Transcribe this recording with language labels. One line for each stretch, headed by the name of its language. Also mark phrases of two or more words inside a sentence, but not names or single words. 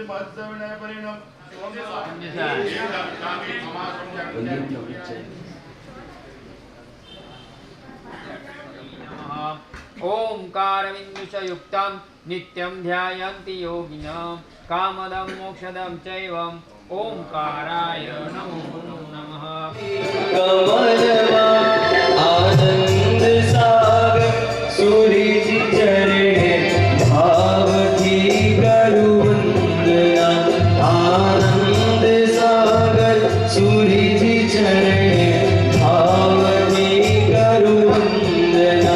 Sanskrit: ओंकारविन्दुषयुक्तं नित्यं ध्यायन्ति योगिनः कामदं मोक्षदं चैव ओंकाराय नमो नमः।
Hindi: आनंद सागर सूरज चरणे भाव की करू वंदना। आनंद सागर सूरज चरणे भाव की करू वंदना।